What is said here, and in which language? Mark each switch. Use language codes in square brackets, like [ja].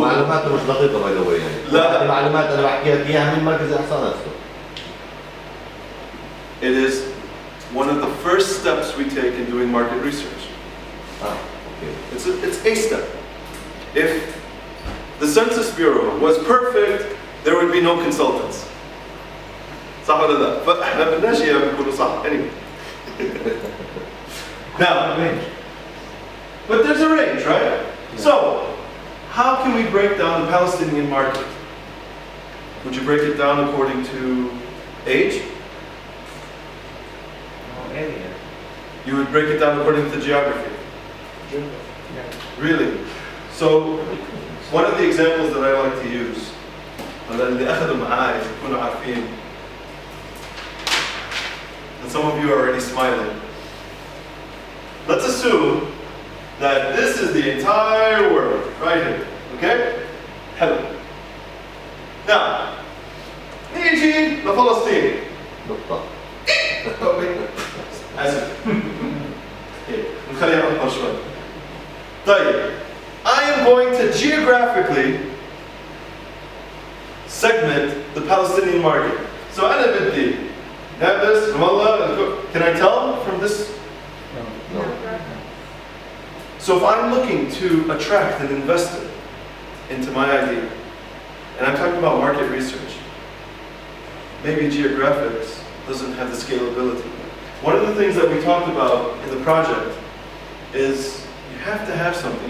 [ar] معلوماته مش دقيقة باي ذا واي يعني. لا. هذه معلومات أنا بحكي لك إياها من مركز الإحصاء نفسه. [en] It is one of the first steps we take in doing market research. Okay. It's a step. If the Census Bureau was perfect, there would be no consultants. [ar] صح ولا لا؟ فإحنا بدناش إياهم يكونوا صح [en] anyway. Now, but there's a range, right? So, how can we break down the Palestinian market? Would you break it down according to age? Area. You would break it down according to geography? Really? So, one of the examples that I like to use, [ar] اللي أخذوا معاي يكونوا عارفين, [en] and some of you are already smiling. Let's assume that this is the entire world, right here. [ar] اوكي؟ حلو. نعم. نيجي لفلسطين. نقطة. اسف. اوكي، نخليها اكبر شوي. طيب. [en] I am going to geographically segment the Palestinian market. So [ar] أنا بدي نابلس، رام الله. [en] Can I tell from this? No. So if I'm looking to attract an investor into my idea, and I'm talking about market research, maybe geographics doesn't have the scalability. One of the things that we talked about in the project is you have to have something.